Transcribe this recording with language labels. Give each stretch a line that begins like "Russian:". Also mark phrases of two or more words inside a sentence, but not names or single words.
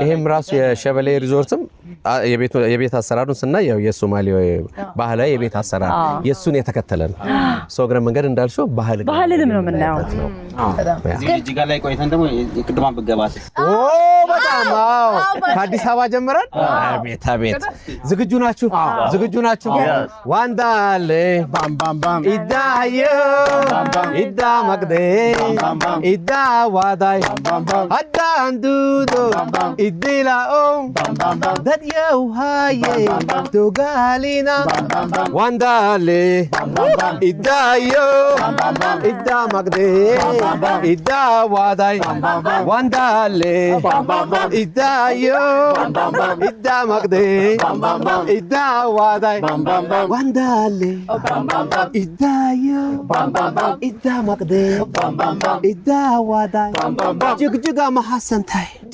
Amharic: ይሄም ራሱ የሸበሌ ሪዞርትም የቤት አሰራሩን ስናይ ያው የሶማሌ ባህላዊ የቤት አሰራር የሱን የተከተለ ነው ሶግረ መንገድ እንዳልሽው ባህልንም ነው የምናየው እዚህ ጋር ላይ ቆይተን ደግሞ የቅድማን በገባት በጣም ከአዲስ አበባ ጀምረን አቤት አቤት ዝግጁ ናችሁ ዋንዳሌ ኢዳዮ ኢዳ መቅዴ ኢዳ ዋዳይ አዳንዱዶ ኢዲላኦ ደድየው ሃዬ ቱጋሊና ዋንዳሌ ኢዳዮ ኢዳ መቅዴ ኢዳ ዋዳይ ዋንዳሌ ኢዳዮ ኢዳ መቅዴ ኢዳ ዋዳይ ዋንዳሌ ኢዳዮ ኢዳ መቅዴ ኢዳ ዋዳይ ጅግጅጋ መሐሰንታይ